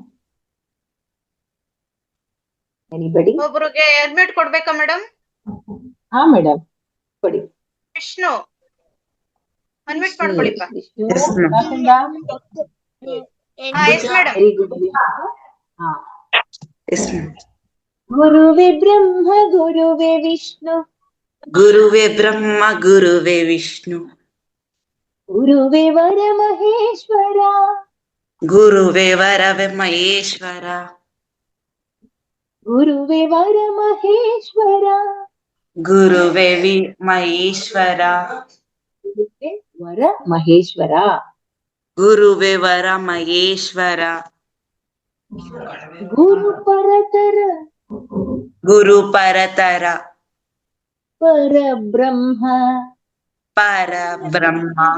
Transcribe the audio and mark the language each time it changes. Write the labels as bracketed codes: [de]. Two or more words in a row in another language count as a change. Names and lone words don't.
[kn] ಎನಿಬಡಿ? ಒಬ್ರಿಗೆ ಅಡ್ಮಿಟ್ ಕೊಡ್ಬೇಕಾ ಮೇಡಮ್? ಹಾ ಮೇಡಮ್ ಕೊಡಿ. ವಿಷ್ಣು ಅಡ್ಮಿಟ್ ಮಾಡ್ಕೊಳಿಪ್ಪ. [en] Yes madam. very good. ಹಾ, [sa] ಗುರುವೇ ಬ್ರಹ್ಮ ಗುರುವೇ ವಿಷ್ಣು ಗುರುವೇ ಬ್ರಹ್ಮ ಗುರುವೇ ವಿಷ್ಣು ಗುರುವೇ ವರ ಮಹೇಶ್ವರ ಗುರುವೇ ವರವೇ ಮಹೇಶ್ವರ ಗುರುವೇ ವರ ಮಹೇಶ್ವರ ಗುರುವೇ ಮಹೇಶ್ವರ ಗುರುವೇ ವರ ಮಹೇಶ್ವರ ಗುರುವೇ ವರ ಮಹೇಶ್ವರ ಗುರು ಪರತರ ಗುರು ಪರತರ ಪರಬ್ರಹ್ಮ ಪರಬ್ರಹ್ಮ